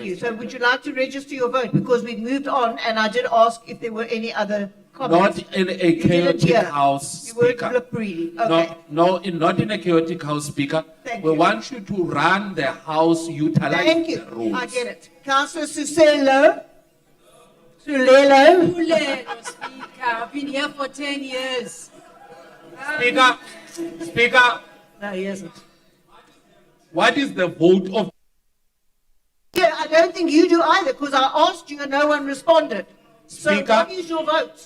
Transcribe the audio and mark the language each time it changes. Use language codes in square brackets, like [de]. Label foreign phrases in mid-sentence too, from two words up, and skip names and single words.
[en] you. next So would you like to register your vote? Because we've moved on and I did ask if there were any other comments. Not in a You didn't chaotic hear. house, You weren't Speaker. look really. Okay. Not in a chaotic house, Speaker. Thank We you. want you to run the house, utilize Thank you. the rules. I get it. Councillor Suselo. Sulelo. Sulelo, Speaker. I've been here for 10 years. Speaker. No, he hasn't. What is the vote of? Yeah, I don't think you do either because I asked you and no one responded. So Speaker. what is your vote?